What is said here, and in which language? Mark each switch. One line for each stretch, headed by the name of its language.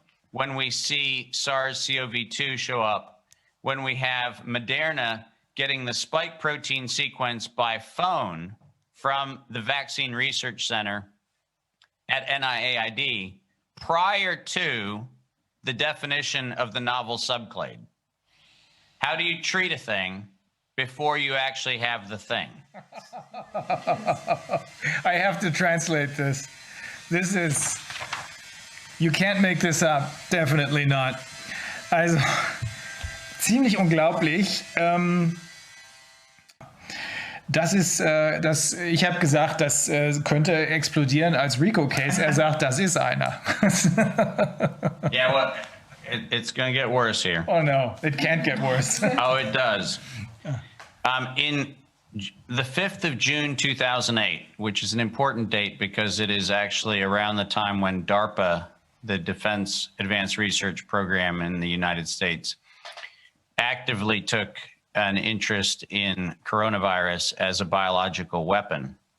English: when we see SARS CoV2 show up, when we have Moderna getting the spike protein sequence by phone from the Vaccine Research Center at NIAID prior to the definition of the novel subclade. How do you treat a thing before you actually have the thing? I have to translate this. This is, you can't make this up. Definitely not.
German: Also, ziemlich unglaublich. Das ist, ich habe gesagt, das könnte explodieren als RICO-Case. Er sagt, das ist einer.
English: Yeah, well, it's going to get worse here. Oh no, it can't get worse. Oh, it does. In the 5th of June, 2008, which is an important date because it is actually around the time when DARPA, the Defense Advanced Research Program in the United States, actively took an interest in coronavirus as a biological weapon.